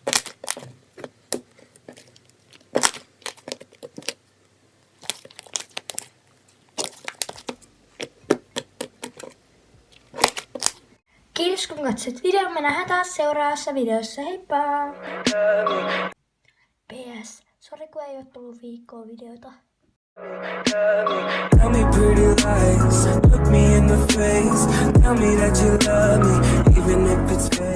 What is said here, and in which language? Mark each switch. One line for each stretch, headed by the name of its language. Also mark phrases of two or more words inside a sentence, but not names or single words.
Finnish: Kiitos kun katsoit videon. Me nähdään taas seuraavassa videossa. Heippa! PS. Sori kun ei oo tullut viikkoa videota.
English: Tell me pretty lies, look me in the face, tell me that you love me, even if it's fake.